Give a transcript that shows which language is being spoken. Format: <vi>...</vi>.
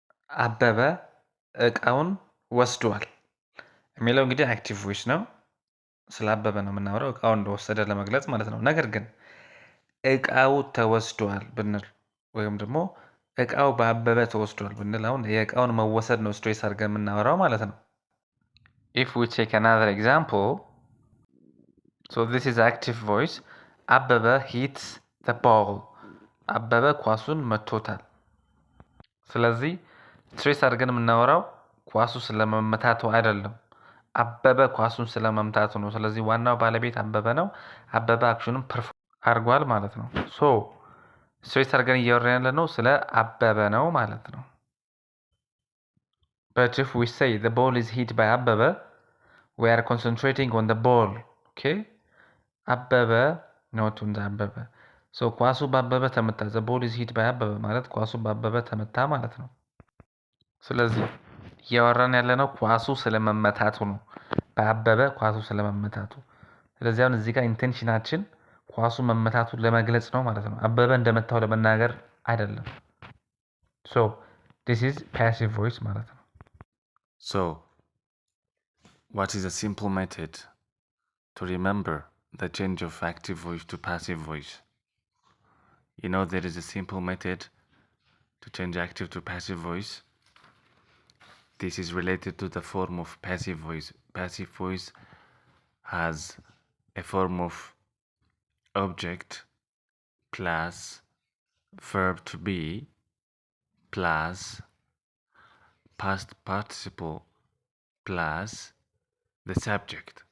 <am>አበበ እቃውን ወስዷል የሚለው እንግዲህ አክቲቭ ቮይስ ነው። ስለ አበበ ነው የምናወራው እቃውን እንደወሰደ ለመግለጽ ማለት ነው። ነገር ግን እቃው ተወስዷል ብንል ወይም ደግሞ እቃው በአበበ ተወስዷል ብንል አሁን የእቃውን መወሰድ ነው ስትሬስ አድርገን የምናወራው ማለት ነው።</am> <en>If we take another example, so this is active voice. አበበ hits the ball.</en> <am>አበበ ኳሱን መቶታል። ስለዚህ ስትሬስ አድርገን የምናወራው ኳሱ ስለመመታቱ አይደለም፣ አበበ ኳሱን ስለመምታቱ ነው። ስለዚህ ዋናው ባለቤት አበበ ነው። አበበ አክሽኑን ፐርፎርም አድርጓል ማለት ነው። ሶ ስትሬት አድርገን እያወራን ያለ ነው ስለ አበበ ነው ማለት ነው።</am> <en>But if we say the ball is hit by Abebe, we are concentrating on the ball. Okay? Abebe, not on the Abebe.</en> <am>So ኳሱ በአበበ ተመታ።</am> <en>The ball is hit by</en> <am>አበበ ማለት ኳሱ በአበበ ተመታ ማለት ነው። ስለዚህ እያወራን ያለ ነው ኳሱ ስለመመታቱ ነው። በአበበ ኳሱ ስለመመታቱ። ስለዚህ አሁን እዚህ ጋር ኢንቴንሽናችን ኳሱ መመታቱን ለመግለጽ ነው ማለት ነው። አበበ እንደመታው ለመናገር አይደለም።</am> <en>So this is passive voice</en> <am>ማለት ነው።</am> <en>So, what is a simple method to remember the change of active voice to passive voice? You know, there is a simple method to change active to passive voice. This is related to the form of passive voice. Passive voice has a form of object plus verb to be plus past participle plus the subject.</en>